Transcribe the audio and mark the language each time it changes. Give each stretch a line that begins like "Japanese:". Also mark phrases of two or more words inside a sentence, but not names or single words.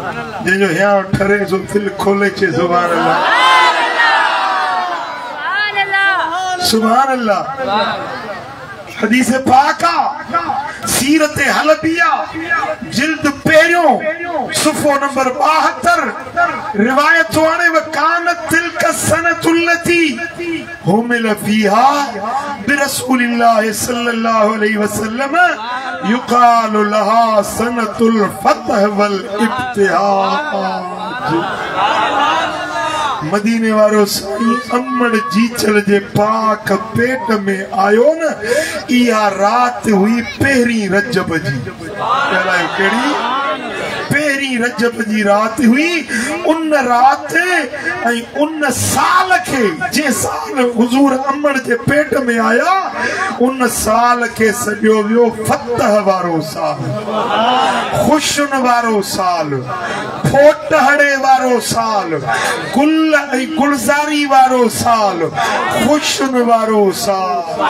Sindhi: जो यहाँ ठरे जो दिल खोले चे
Arabic: سبحان الله سبحان الله
Sindhi: हदीस पाका सीरत हलबिया जिल्द पेरियों सुफो नंबर 72 रिवायत वाने
Arabic: وكانت تلك السنة التي حمل فيها برسول الله صلى الله عليه وسلم يقال لها سنة الفتح والابتهاج
Sindhi: मदीने वारो साईं अमड़ जीचल जे पाक पेट में आयो न इहा रात हुई पहिरीं रजब जी केड़ी पहिरीं रजब जी रात हुई उन रात ऐं उन साल के जे साल हुजूर अमड़ जे पेट में आया उन साल के सॼो वियो फतह वारो साल खुशन वारो साल फोटहड़े वारो साल गुल ऐं गुलज़ारी वारो साल खुशन वारो साल